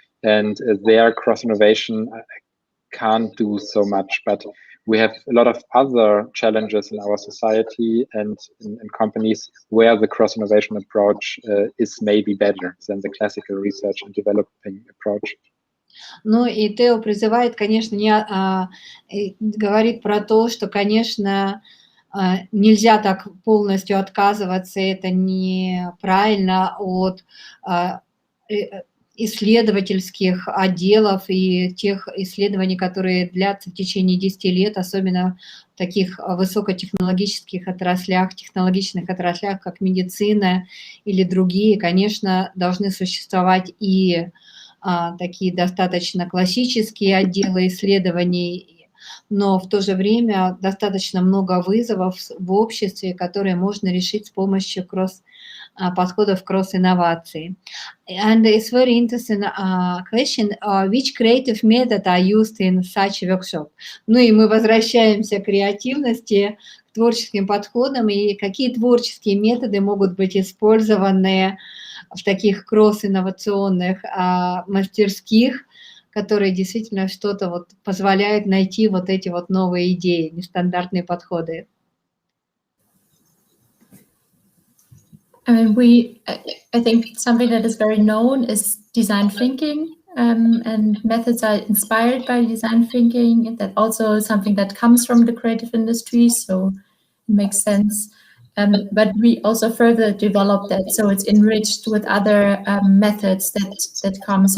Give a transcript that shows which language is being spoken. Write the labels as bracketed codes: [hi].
[en] And their cross-innovation can't do so much, but we have a lot of other challenges in our society and in companies where the cross-innovation approach is maybe better than the classical research and developing approach. [ru] Ну и Тео призывает, конечно, говорит про то, что, конечно, нельзя так полностью отказываться, это неправильно, от исследовательских отделов и тех исследований, которые длятся в течение 10 лет, особенно в таких высокотехнологических отраслях, технологичных отраслях, как медицина или другие, конечно, должны существовать и такие достаточно классические отделы исследований, но в то же время достаточно много вызовов в обществе, которые можно решить с помощью подходов кросс-инноваций. [en] And it's very interesting question, which creative method are used in such workshop? [ru] Ну и мы возвращаемся к креативности, к творческим подходам, и какие творческие методы могут быть использованы в таких кросс-инновационных мастерских, которые действительно что-то вот позволяют найти вот эти вот новые идеи, нестандартные подходы. [en] I think something that is very known is design thinking, and methods are inspired by design thinking. That also is something that comes from the creative industry, so it makes sense. But we also further develop that, so it's enriched with other methods that come.